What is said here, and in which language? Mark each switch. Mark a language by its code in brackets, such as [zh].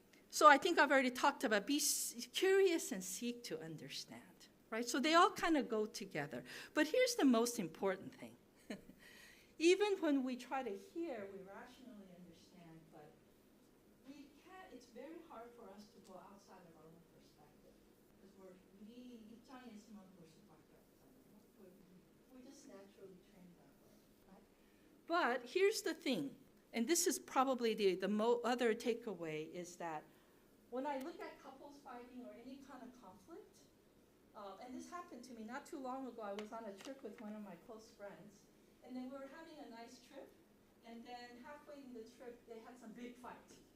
[en] So I think I've already talked about be curious and seek to understand, right? So they all kind of go together. But here's the most important thing. Even when we try to hear, we rationally understand, but we can't, it's very hard for us to go outside of our own perspective. Because [ko] 우리 입장에서만 볼 수밖에 없잖아요. [en] We're just naturally trained that way, right? But here's the thing, and this is probably the other takeaway, is that when I look at couples fighting or any kind of conflict, and this happened to me not too long ago. I was on a trip with one of my close friends. And then we were having a nice trip, and then halfway in the trip, they had some big fight.